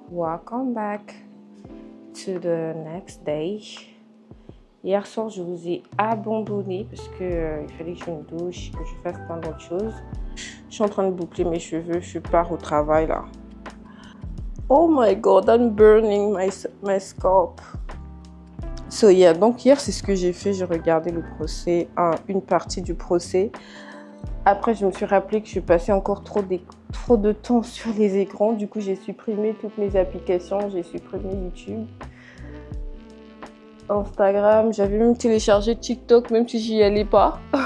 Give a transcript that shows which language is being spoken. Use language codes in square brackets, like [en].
[en] Welcome back to the next day. [fr] Hier soir, je vous ai abandonné parce que il fallait que je me douche, que je fasse plein d'autres choses. Je suis en train de boucler mes cheveux, je pars au travail là. [en] Oh my God, I'm burning my scalp. So yeah, [fr] donc hier c'est ce que j'ai fait, j'ai regardé le procès, une partie du procès. Après je me suis rappelé que je passais encore trop de temps sur les écrans, du coup j'ai supprimé toutes mes applications, j'ai supprimé YouTube, Instagram, j'avais même téléchargé TikTok même si j'y allais pas.